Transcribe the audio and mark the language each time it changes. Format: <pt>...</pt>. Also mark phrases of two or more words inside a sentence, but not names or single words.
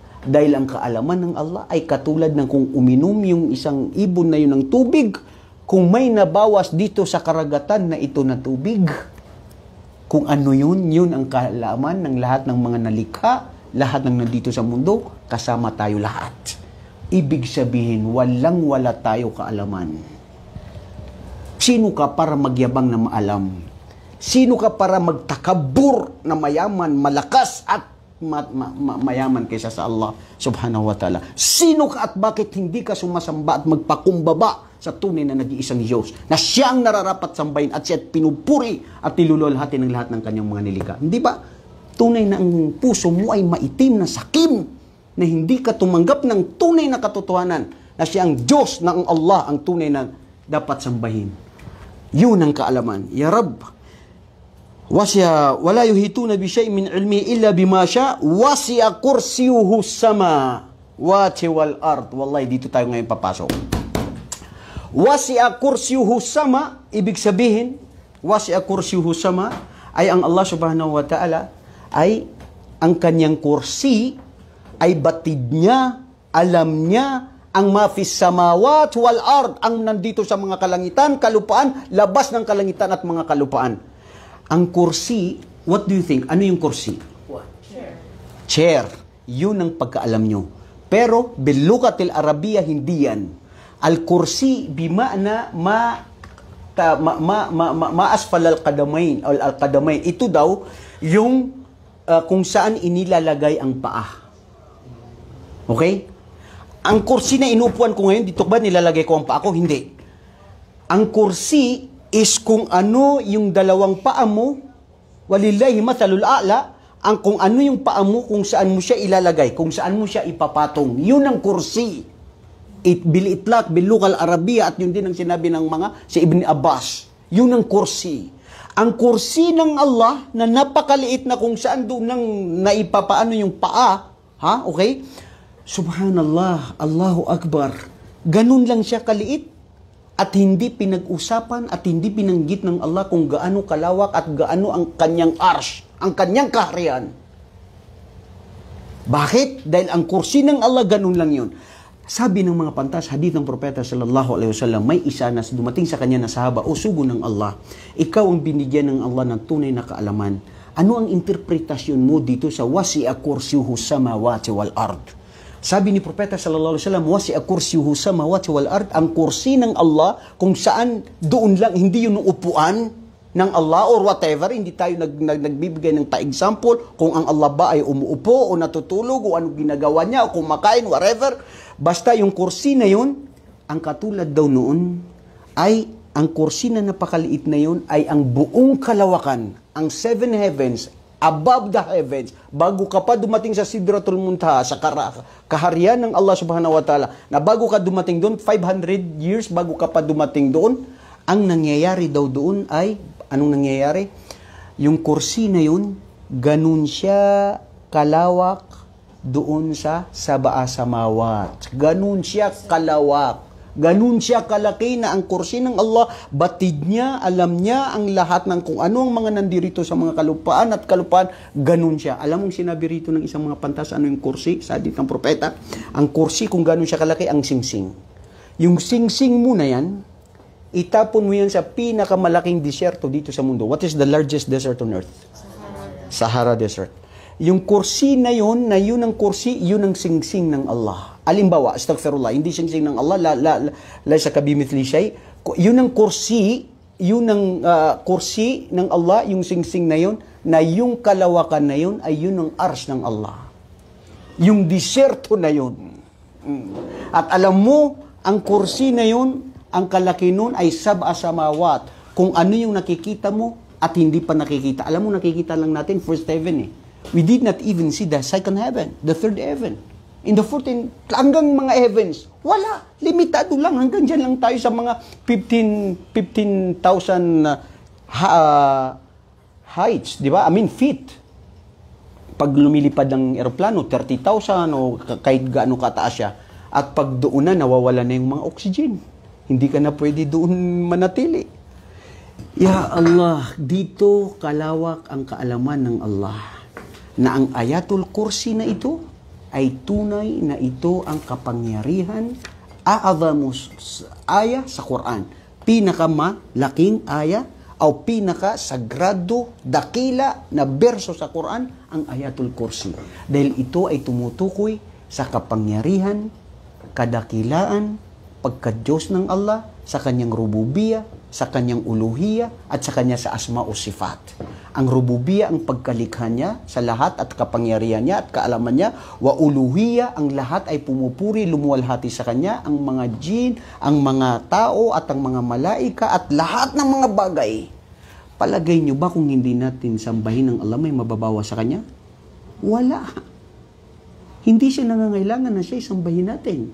<tl>Dahil ang kaalaman ng Allah ay katulad ng kung uminom yung isang ibon na yun ng tubig, kung may nabawas dito sa karagatan na ito na tubig, kung ano yun ang kaalaman ng lahat ng mga nalikha, lahat ng nandito sa mundo, kasama tayo lahat. Ibig sabihin, walang-wala tayo kaalaman. Sino ka para magyabang na maalam? Sino ka para magtakabur na mayaman, malakas at mayaman kaysa sa Allah</tl> <ar>سبحانه وتعالى?</ar> <tl>Sino ka at bakit hindi ka sumasamba at magpakumbaba sa tunay na nag-iisang Diyos na siyang nararapat sambahin at siya pinupuri at nilululhati ng lahat ng kanyang mga nilikha? Hindi ba? Tunay na ang puso mo ay maitim na sakim na hindi ka tumanggap ng tunay na katotohanan na siya ang Diyos na ang Allah ang tunay na dapat sambahin. Yun ang kaalaman.</tl> <ar>يا رب، ولا يحيطون بشيء من علمه إلا بما شاء وسع كرسيه السماوات والأرض.</ar> <tl>Wallahi dito tayo ngayon papasok.</tl> <ar>وسع كرسيه السماء,</ar> <tl>ibig sabihin</tl> <ar>وسع كرسيه السماء</ar> <tl>ay ang Allah</tl> <ar>سبحانه وتعالى</ar> <tl>ay ang kanyang kursi ay batid niya, alam niya ang</tl> <ar>ما في السماوات والأرض,</ar> <tl>ang nandito sa mga kalangitan, kalupaan, labas ng kalangitan at mga kalupaan. Ang kursi,</tl> <en>what do you think?</en> <tl>Ano yung kursi? Chair. Yun ang pagkaalam nyo. Pero,</tl> <ar>باللغة العربية,</ar> <tl>hindi yan.</tl> <ar>الكرسي، بمعنى ما أسفل القدمين. Al-qadamain.</ar> <tl>Ito daw, yung kung saan inilalagay ang paa. Okay? Ang kursi na inupuan ko ngayon, dito ba nilalagay ko ang paa ko? Hindi. Ang kursi is kung ano yung dalawang paa mo,</tl> <ar>ولله المثل الأعلى,</ar> <tl>ang kung ano yung paa mo, kung saan mo siya ilalagay, kung saan mo siya ipapatong. Yun ang kursi.</tl> <ar>بالإطلاق، باللغة العربية,</ar> <tl>at yun din ang sinabi ng mga si Ibn Abbas. Yun ang kursi. Ang kursi ng Allah na napakaliit na kung saan doon nang naipapaano yung paa, ha? Okay?</tl> <ar>سبحان الله، الله أكبر.</ar> <tl>Ganun lang siya kaliit. At hindi pinag-usapan at hindi binanggit ng Allah kung gaano kalawak at gaano ang kanyang arsh, ang kanyang kaharian. Bakit? Dahil ang kursi ng Allah, ganun lang yun. Sabi ng mga pantas, hadith ng propeta</tl> <ar>صلى الله عليه وسلم,</ar> <tl>may isa na dumating sa kanya na sahaba, o sugo ng Allah, ikaw ang binigyan ng Allah ng tunay na kaalaman. Ano ang interpretasyon mo dito sa</tl> <ar>وسع كرسيه السماوات والأرض?</ar> <tl>Sabi ni Propeta</tl> <ar>صلى الله عليه وسلم, وسع كرسيه السماوات والأرض,</ar> <tl>ang kursi ng Allah kung saan doon lang, hindi yun upuan ng Allah</tl> <en>or whatever,</en> <tl>hindi tayo nagbibigay ng pa-example kung ang Allah ba ay umuupo o natutulog o ano ginagawa niya o kumakain, whatever. Basta yung kursi na yun, ang katulad daw noon ay ang kursi na napakaliit na yun ay ang buong kalawakan, ang</tl> <en>7 heavens, above the heavens,</en> <tl>bago ka pa dumating sa Sidratul Muntaha, sa kaharian ng Allah</tl> <ar>سبحانه وتعالى,</ar> <tl>na bago ka dumating doon, 500 years bago ka pa dumating doon, ang nangyayari daw doon ay, anong nangyayari? Yung kursi na yun, ganun siya kalawak doon sa</tl> <ar>سبع سماوات.</ar> <tl>Ganun siya kalawak. Ganun siya kalaki na ang kursi ng Allah, batid niya, alam niya ang lahat ng kung ano ang mga nandirito sa mga kalupaan at kalupaan, ganun siya. Alam mong sinabi rito ng isang mga pantas, ano yung kursi? Sa hadith ng propeta, ang kursi kung ganun siya kalaki, ang singsing. Yung singsing mo na yan, itapon mo yan sa pinakamalaking disyerto dito sa mundo.</tl> <en>What is the largest desert on earth? Sahara Desert. Yung kursi na yun ang kursi, yun ang singsing ng Allah. Alimbawa, astaghfirullah, hindi singsing ng Allah,</en> <ar>ليس كمثله شيء.</ar> <en>Yun ang kursi, kursi ng Allah, yung singsing na yun, na yung kalawakan na yun, ay yun ang ars ng Allah. Yung disyerto na yun. At alam mo, ang kursi na yun, ang kalaki nun ay</en> <ar>سبع سماوات.</ar> <en>Kung ano yung nakikita mo at hindi pa nakikita. Alam mo, nakikita lang natin first heaven eh. We did not even see the second heaven, the third heaven. In the 14,</en> <tl>hanggang mga heavens, wala. Limitado lang. Hanggang dyan lang tayo sa mga 15,000 heights, di ba?</tl> <en>I mean, feet.</en> <tl>Pag lumilipad ng eroplano, 30,000 o kahit gaano kataas siya. At pag doon na, nawawala na yung mga oxygen. Hindi ka na pwede doon manatili.</tl> <ar>يا الله,</ar> <tl>dito kalawak ang kaalaman ng Allah. Na ang Ayatul Kursi na ito ay tunay na ito ang kapangyarihan</tl> <ar>أعظم آية</ar> <tl>sa Quran. Pinakamalaking aya o pinakasagrado dakila na berso sa Quran ang Ayatul Kursi. Dahil ito ay tumutukoy sa kapangyarihan, kadakilaan, pagka-Diyos ng Allah, sa kanyang rububiyya, sa kanyang uluhiyya, at sa kanya sa asma o sifat. Ang rububiyya ang pagkalikha niya sa lahat at kapangyarihan niya at kaalaman niya.</tl> <ar>وألوهية,</ar> <tl>ang lahat ay pumupuri, lumuwalhati sa kanya. Ang mga jin, ang mga tao at ang mga malaika at lahat ng mga bagay. Palagay niyo ba kung hindi natin sambahin ng Allah, may mababawa sa kanya? Wala. Hindi siya nangangailangan na siya sambahin natin.</tl>